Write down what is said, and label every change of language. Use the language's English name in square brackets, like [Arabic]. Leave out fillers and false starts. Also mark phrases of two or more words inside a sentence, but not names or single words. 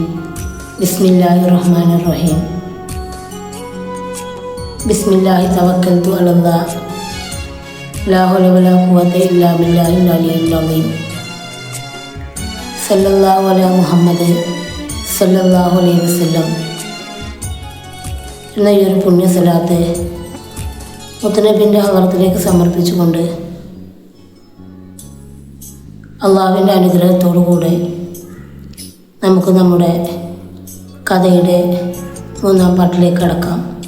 [Arabic] بسم الله الرحمن الرحيم. بسم الله توكلت على الله لا حول ولا قوة إلا بالله العلي العظيم. صلى الله على محمد صلى الله عليه وسلم. [Malayalam] എന്ന ഈ ഒരു പുണ്യ സലാത്ത് മുത്തനബിൻ്റെ ഹദറത്തിലേക്ക് സമർപ്പിച്ചുകൊണ്ട് അള്ളാഹുവിൻ്റെ അനുഗ്രഹത്തോടുകൂടെ നമുക്ക് നമ്മുടെ കഥയുടെ 3-ാം പാട്ടിലേക്ക് കടക്കാം.